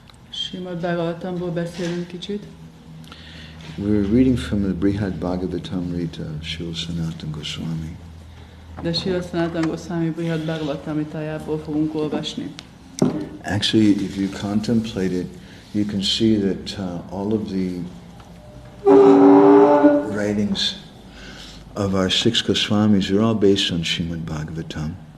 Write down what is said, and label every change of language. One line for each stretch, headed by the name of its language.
Hungarian: Srimad Bhagavatamból beszélünk kicsit.
English: We're reading from the Brhad-bhagavatamrta of Srila Sanatan Goswami.
Hungarian: De Srila Sanatan Goswami Brhad-bhagavatamrtájából fogunk olvasni.
English: Actually, if you contemplate it, you can see that all of the writings of our 6 Goswamis are all based on Srimad Bhagavatam.